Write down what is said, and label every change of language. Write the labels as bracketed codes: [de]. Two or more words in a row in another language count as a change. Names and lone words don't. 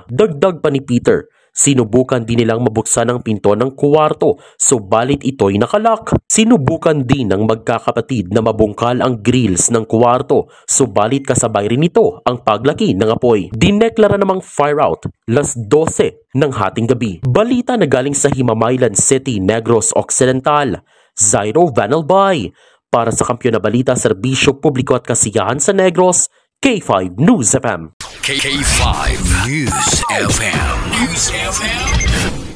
[tl] Dagdag pa ni Peter, sinubukan din nilang mabuksan ang pinto ng kwarto subalit ito'y nakalak. Sinubukan din ng magkakapatid na mabungkal ang grills ng kwarto subalit kasabay rin ito ang paglaki ng apoy. Dineklara namang [en] fire out [tl] 12:00 ng hating gabi. Balita na galing sa Himamaylan City, Negros Occidental. Zairo Vanalbay para sa Kampiyon na Balita, Serbisyo Publiko at Kasiyahan sa Negros, K5 News FM. K5 News FM.